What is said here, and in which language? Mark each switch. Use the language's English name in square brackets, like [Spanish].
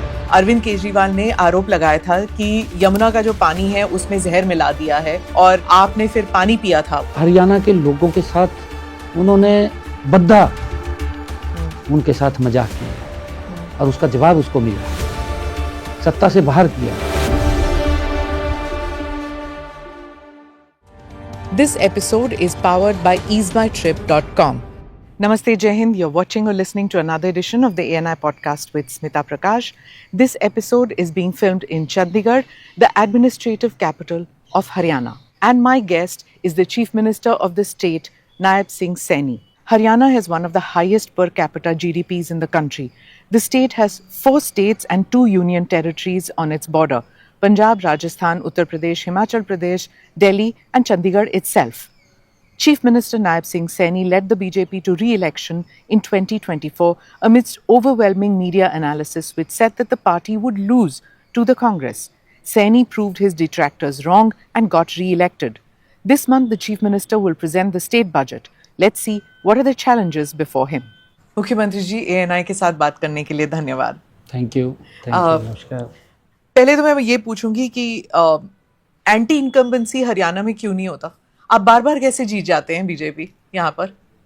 [Hindi] अरविंद केजरीवाल ने आरोप लगाया था कि यमुना का जो पानी है उसमें जहर मिला दिया है और आपने फिर पानी पिया था। हरियाणा के लोगों के साथ उन्होंने बद्दा उनके साथ मजाक किया और उसका जवाब उसको मिला, सत्ता से बाहर किया। [English] This episode is powered by easemytrip.com. Namaste, Jai Hind. You're watching or listening to another edition of the ANI podcast with Smita Prakash. This episode is being filmed in Chandigarh, the administrative capital of Haryana. And my guest is the Chief Minister of the state, Naib Singh Saini. Haryana has one of the highest per capita GDPs in the country. The state has 4 states and 2 union territories on its border: Punjab, Rajasthan, Uttar Pradesh, Himachal Pradesh, Delhi and Chandigarh itself. Chief Minister Naib Singh Saini led the BJP to re-election in 2024 amidst overwhelming media analysis which said that the party would lose to the Congress. Saini proved his detractors wrong and got re-elected. This month, the Chief Minister will present the state budget. Let's see what are the challenges before him. [Hindi] मुख्यमंत्री जी, ANI के साथ बात करने के लिए धन्यवाद। [English] Thank you. [Hindi] नमस्कार। पहले तो मैं ये पूछूंगी कि एंटी इनकम्बेंसी हरियाणा में क्यों नहीं होता? आप बार बार कैसे जीत जाते हैं बीजेपी यहाँ पर?